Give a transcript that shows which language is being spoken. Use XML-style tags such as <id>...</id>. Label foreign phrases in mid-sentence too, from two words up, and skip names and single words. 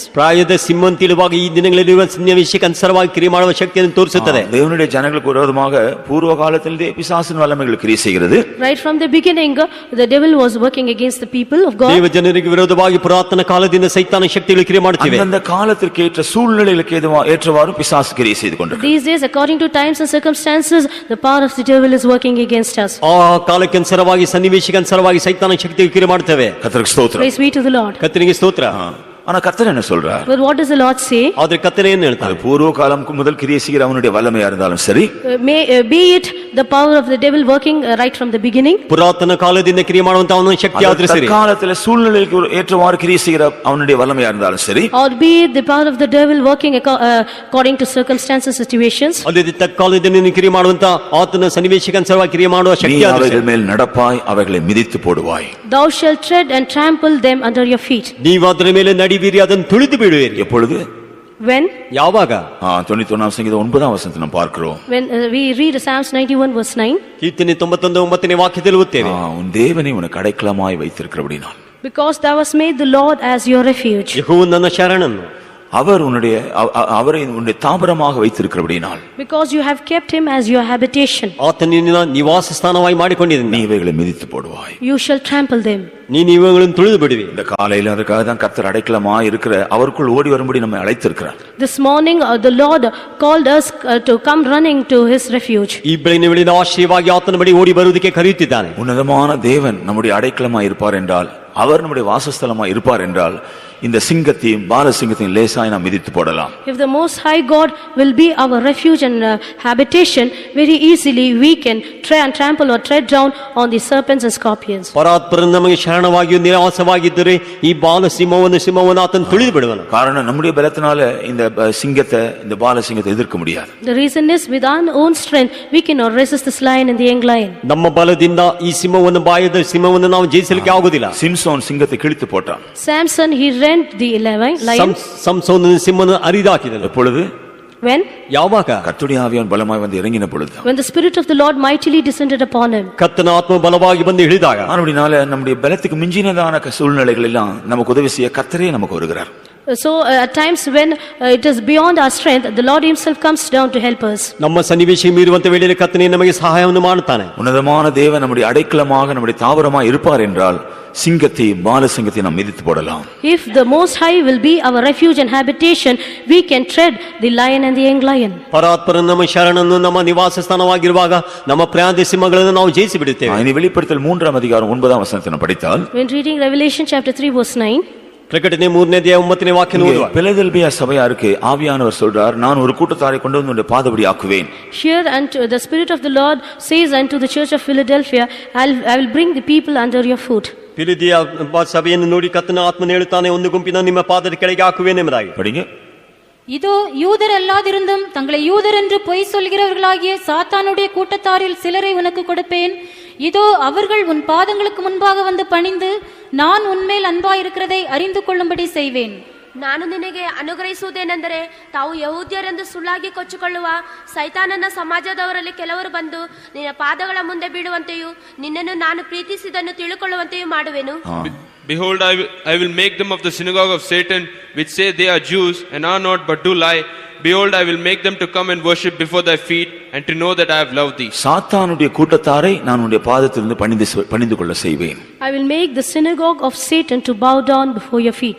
<kn>ಪ್ರಾಯದ ಸಿಂಹ ಅಂತ ಹೇಳುವಾಗ ಈ ದಿನಗಳಲ್ಲಿರುವ ಸನ್ನಿವೇಶಕ್ಕೆ ಅನುಸಾರವಾಗಿ ಕ್ರಿಯೆ ಮಾಡುವ ಶಕ್ತಿಯನ್ನು ತೋರಿಸುತ್ತದೆ.</kn> <ta>தேவனுடைய ஜனங்களுக்கு விரோதமாக பூர்வ காலத்திலே பிசாசின் வல்லமைகள் கிரியை செய்கிறது.</ta> <en>Right from the beginning the devil was working against the people of God.</en> <kn>ದೇವ ಜನರಿಗೆ ವಿರೋಧವಾಗಿ ಪುರಾತನ ಕಾಲದಿಂದ ಸೈತಾನ ಶಕ್ತಿಗಳು ಕ್ರಿಯೆ ಮಾಡುತ್ತಿವೆ.</kn> <ta>அந்த காலத்திற்கு ஏற்ற சூழ்நிலைகளுக்கு ஏற்றவாறு பிசாசு கிரியை செய்து கொண்டிருக்கிறது.</ta> <en>These days according to times and circumstances the power of the devil is working against us.</en> <kn>ಆ ಕಾಲಕ್ಕೆ ಅನುಸಾರವಾಗಿ ಸನ್ನಿವೇಶಕ್ಕೆ ಅನುಸಾರವಾಗಿ ಸೈತಾನ ಶಕ್ತಿಗಳು ಕ್ರಿಯೆ ಮಾಡುತ್ತವೆ.</kn> <ta>கர்த்தருக்கு ஸ்தோத்திரம்.</ta> <en>Praise be to the Lord.</en> <kn>ಕರ್ತನಿಗೆ ಸ್ತೋತ್ರ.</kn> <ta>ஆனா கர்த்தர் என்ன சொல்றார்?</ta> <en>But what does the Lord say?</en> <kn>ಆದ್ರೆ ಕರ್ತನೆ ಏನು ಹೇಳ್ತಾರೆ?</kn> <ta>பூர்வ காலம்க்கு முதல் கிரியை செய்கிற அவனுடைய வல்லமையா இருந்தாலும் சரி,</ta> <en>Be it the power of the devil working right from the beginning.</en> <kn>ಪುರಾತನ ಕಾಲದಿಂದ ಕ್ರಿಯೆ ಮಾಡುವಂತ ಅವನ ಶಕ್ತಿ ಆದ್ರೆ ಸರಿ.</kn> <ta>காலத்துல சூழ்நிலைக்கு ஏற்றவாறு கிரியை செய்கிற அவனுடைய வல்லமையா இருந்தாலும் சரி,</ta> <en>Or be it the power of the devil working according to circumstances, situations.</en> <kn>ಅದೇ ತತ್ಕಾಲದಿಂದ ಕ್ರಿಯೆ ಮಾಡುವಂತ ಆತನ ಸನ್ನಿವೇಶಕ್ಕೆ ಅನುಸಾರವಾಗಿ ಕ್ರಿಯೆ ಮಾಡುವ</kn> <ta>நீ</ta> <kn>ಶಕ್ತಿ ಆದ್ರೆ</kn> <ta>அவைகள் மேல் நடப்பாய், அவைகளை மிதித்து போடுவாய்.</ta> <en>Thou shalt tread and trample them under your feet.</en> <kn>ನೀವು ಅದರ ಮೇಲೆ ನಡಿವಿರಿ, ಅದನ್ನು ತುಳಿದು ಬಿಡುವಿರಿ.</kn> <ta>எப்பொழுது?</ta> <en>When?</en> <kn>ಯಾವಾಗ?</kn> <ta>91 சங்கீதம் 9 வசனத்தை நாம் பார்க்கிறோம்.</ta> <en>When we read Psalms 91 verse 9.</en> <kn>ಕೀರ್ತನೆ 91 9ನೇ ವಾಕ್ಯದಲ್ಲಿ ಓದ್ತೇವೆ.</kn> <ta>உன் தேவனை உனக்கு அடைக்கலமாய் வைத்திருக்கிறபடினால்,</ta> <en>Because thou hast made the Lord as your refuge.</en> <kn>ಯೆಹೋವನು ನನ್ನ ಶರಣನು.</kn> <ta>அவரை உன்னுடைய தாபரமாக வைத்திருக்கிறபடினால்,</ta> <en>Because you have kept him as your habitation.</en> <kn>ಆತನ ನಿನ್ನ ನಿವಾಸ ಸ್ಥಾನವಾಗಿ ಮಾಡಿಕೊಂಡಿದ್ದಾನೆ.</kn> <ta>நீ இவைகளை மிதித்து போடுவாய்.</ta> <en>You shall trample them.</en> <kn>ನೀನು ಇವುಗಳನ್ನು ತುಳಿದು ಬಿಡುವಿ.</kn> <ta>இந்த காலையில அதுக்காக தான் கர்த்தர் அடைக்கலமாய் இருக்கிற அவருக்குள் ஓடி வரும்படி நம்மை அழைத்திருக்கிறார்.</ta> <en>This morning the Lord called us to come running to his refuge.</en> <kn>ಈ ಬೆಳಗಿನ ವೇಳೆಯಿಂದ ಆಶ್ರಯವಾಗಿ ಆತನ ಬಳಿ ಓಡಿ ಬರುವುದಕ್ಕೆ ಕರೆಯುತ್ತಿದ್ದಾನೆ.</kn> <ta>உன்னதமான தேவன் நம்முடைய அடைக்கலமாய் இருப்பார் என்றால், அவர் நம்முடைய வாசஸ்தலமாய் இருப்பார் என்றால், இந்த சிங்கத்தையும் பாலசிங்கத்தையும் லேசாய் நாம் மிதித்து போடலாம்.</ta> <en>If the Most High God will be our refuge and habitation, very easily we can trample or tread down on the serpents and scorpions.</en> <kn>ಪರಾತ್ಪರ ನಮಗೆ ಶರಣವಾಗಿ ನಿವಾಸವಾಗಿದ್ದರೆ ಈ ಸಿಂಹವನ್ನು ಆತನು ತುಳಿದು ಬಿಡುವನು.</kn> <ta>காரணம் நம்முடைய பலத்தினால இந்த இந்த பாலசிங்கத்தை எதிர்க்க முடியாது.</ta> <en>The reason is with our own strength we cannot resist this lion and the young lion.</en> <kn>ನಮ್ಮ ಬಲದಿಂದ ಈ ಬಾಯದ ಸಿಂಹವನ್ನು ನಾವು ಜಯಿಸಲಿಕ್ಕೆ ಆಗುವುದಿಲ್ಲ.</kn> <ta>சிம்சோன் சிங்கத்தை கிழித்து போட்டான்.</ta> <en>Samson he rent the lion.</en> <kn>ಸಂಸೋನನ ಸಿಂಹವನ್ನು ಅರಿದಾಕಿದನು.</kn> <ta>எப்பொழுது?</ta> <en>When?</en> <kn>ಯಾವಾಗ?</kn> <ta>கர்த்தருடைய ஆவியானவர் பலமாய் வந்து இறங்கின பொழுது.</ta> <en>When the spirit of the Lord mightily descended upon him.</en> <kn>ಕರ್ತನ ಆತ್ಮ ಬಲವಾಗಿ ಬಂದು ಇಳಿದಾಗ,</kn> <ta>அப்படினால நம்முடைய பலத்துக்கு மிஞ்சினதான சூழ்நிலைகள் எல்லாம் நமக்கு உதவி செய்ய கர்த்தரே நமக்கு வருகிறார்.</ta> <en>So at times when it is beyond our strength, the Lord himself comes down to help us.</en> <kn>ನಮ್ಮ ಸನ್ನಿವೇಶ ಮೀರುವಂತ ವೇಳೆಯಲ್ಲಿ ಕರ್ತನೆ ನಮಗೆ ಸಹಾಯವನ್ನು ಮಾಡುತ್ತಾನೆ.</kn> <ta>உன்னதமான தேவன் நம்முடைய அடைக்கலமாக நம்முடைய தாவரமாக இருப்பார் என்றால் சிங்கத்தை பாலசிங்கத்தை நாம் மிதித்து போடலாம்.</ta> <en>If the Most High will be our refuge and habitation, we can tread the lion and the young lion.</en> <kn>ಪರಾತ್ಪರ ನಮ್ಮ ಶರಣನ್ನು ನಮ್ಮ ನಿವಾಸ ಸ್ಥಾನವಾಗಿರುವಾಗ ನಮ್ಮ ಪ್ರಯಾದ ಸಿಂಹಗಳನ್ನು ನಾವು ಜಯಿಸಿ ಬಿಡುತ್ತೇವೆ.</kn> <ta>இனி வெளிப்படுத்தல் 3 அதிகாரம் 9 வசனத்தை நாம் படித்தால்,</ta> <en>When reading Revelation chapter 3 verse 9,</en> <kn>ಪ್ರಕಟಣೆ 3ನೇ ವಾಕ್ಯ ಓದುವ.</kn> <ta>பிலதெல்பியா சபையாருக்கு ஆவியானவர் சொல்றார், நான் ஒரு கூட்டத்தாரை கொண்டு வந்து உன்னுடைய பாதபடி ஆக்குவேன்.</ta> <en>here unto the Spirit of the Lord says unto the church of Philadelphia, I will bring the people under your foot.</en> <kn>ಫಿಲಿದಿಯ ಸಭೆಯನ್ನು ನೋಡಿ ಕರ್ತನ ಆತ್ಮನು ಹೇಳುತ್ತಾನೆ, ಒಂದು ಗುಂಪಿನ ನಿಮ್ಮ ಪಾದದ ಕೆಳಗೆ ಹಾಕುವೇನೆಂಬುದಾಗಿ.</kn> <ta>படிங்க. இதோ யூதர் அல்லாதிருந்தும் தங்களை யூதர் என்று பொய் சொல்கிறவர்களாகிய சாத்தானுடைய கூட்டத்தாரில் சிலரை உனக்கு கொடுப்பேன். இதோ அவர்கள் உன் பாதங்களுக்கு முன்பாக வந்து பணிந்து நான் உன்மேல் அன்பாயிருக்கிறதை அறிந்து கொள்ளும்படி செய்வேன்.</ta> <kn>ನಾನು ನಿನಗೆ ಅನುಗ್ರಹಿಸುವುದೇನೆಂದರೆ, ತಾವು ಯಹೂದ್ಯರೆಂದು ಸುಳ್ಳಾಗಿ ಕೊಚ್ಚಿಕೊಳ್ಳುವ ಸೈತಾನನ ಸಮಾಜದವರಲ್ಲಿ ಕೆಲವರು ಬಂದು ನಿನ್ನ ಪಾದಗಳ ಮುಂದೆ ಬೀಳುವಂತೆಯೂ ನಿನ್ನನ್ನು ನಾನು ಪ್ರೀತಿಸಿದನ್ನು ತಿಳುಕೊಳ್ಳುವಂತೆಯೂ ಮಾಡುವೆನು.</kn> <en>Behold, I will make them of the synagogue of Satan, which say they are Jews and are not, but do lie. Behold, I will make them to come and worship before thy feet, and to know that I have loved thee.</en> <ta>சாத்தானுடைய கூட்டத்தாரை நான் உன்னுடைய பாதத்திலிருந்து பணிந்து கொள்ள செய்வேன்.</ta> <en>I will make the synagogue of Satan to bow down before your feet.</en>